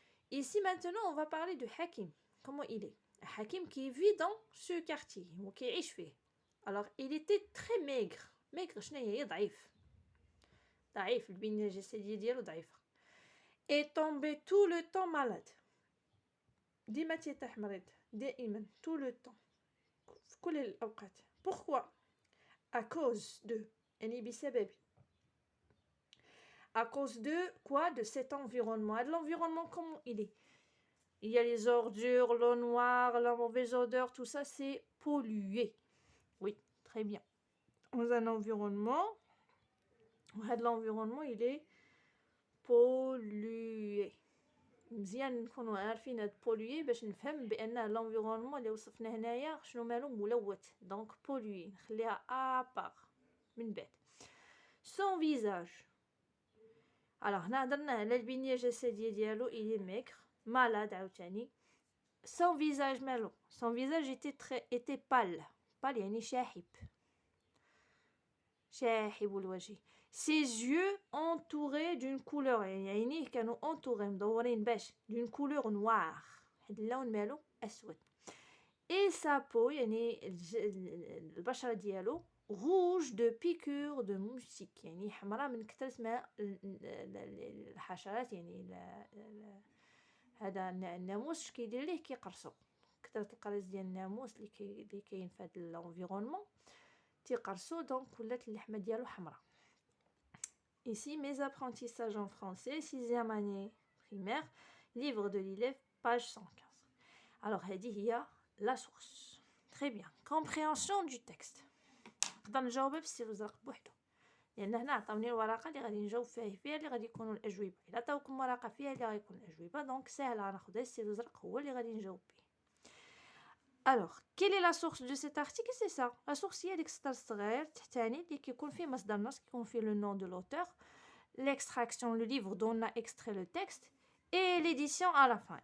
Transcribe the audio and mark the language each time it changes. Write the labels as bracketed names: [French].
[French] Ici, maintenant, on va parler de Hakim. Comment il est? Hakim qui vit dans ce quartier, qui [Arabic] يعيش فيه. [French] Alors, il était très maigre. [Arabic] Maigre, شنو هي؟ ضعيف. ضعيف, البنية الجسدية ديالو ضعيفة. [French] Et tombait tout le temps malade. [Arabic] ديما تيطيح مريض. دائما, [French] tout le temps. [Arabic] في كل الأوقات. [French] Pourquoi? À cause de. [Arabic] يعني بسبب. [French] À cause de quoi? De cet environnement. De l'environnement, comment il est? Il y a les ordures, l'eau noire, la mauvaise odeur, tout ça, c'est pollué. Oui, très bien. Dans un environnement, l'environnement, il est pollué. [Arabic] مزيان نكونوا عارفين هاد بولوي باش نفهم بان لونفيرونمون اللي وصفناه هنايا شنو مالو ملوث. دونك بولوي نخليها ابار من بعد. سون فيزاج. الوغ هنا هضرنا على البنيه الجسديه ديالو الي ميكر مالاد عاوتاني. [French] سون فيزاج مالو، سون فيزاج était pâle. [Arabic] pâle يعني شاحب، شاحب الوجه. [French] ses yeux entourés d'une couleur [Arabic] يعني عينيه كانوا [French] entourés [Arabic] مدورين باش [French] d'une couleur noire، [Arabic] هاد اللون مالو اسود. [French] et sa peau [Arabic] يعني البشره ديالو [French] rouge de piqûres de moustiques [Arabic] يعني حمراء من كثرة ما الحشرات يعني هذا الناموس كيدير ليه كيقرصو، كثرة القرص ديال الناموس اللي كاين في هذا الانفيرونمون تيقرصو، دونك ولات اللحمه ديالو حمراء. [French] Ici, mes apprentissages en français, 6e année primaire, livre de l'élève, page 115. Alors, [Arabic] هذه هي [French] la source. Très bien. Compréhension du texte. [Arabic] نقدر نجاوب بالسير الزرق بوحدو، لأن هنا عطاوني الورقة اللي غادي نجاوب فيها اللي غادي يكونوا الأجوبة. إلا عطاوكم ورقة فيها اللي غادي يكون الأجوبة، دونك ساهلة، غناخد السير الزرق هو اللي غادي نجاوب به. [French] Alors, quelle est la source de cet article? C'est ça. La source [Arabic] هي ديك السطر الصغير تحتاني اللي كيكون فيه مصدر نص، [French] كيكون فيه le nom de l'auteur, l'extraction, le livre dont on a extrait le texte, et l'édition à la fin.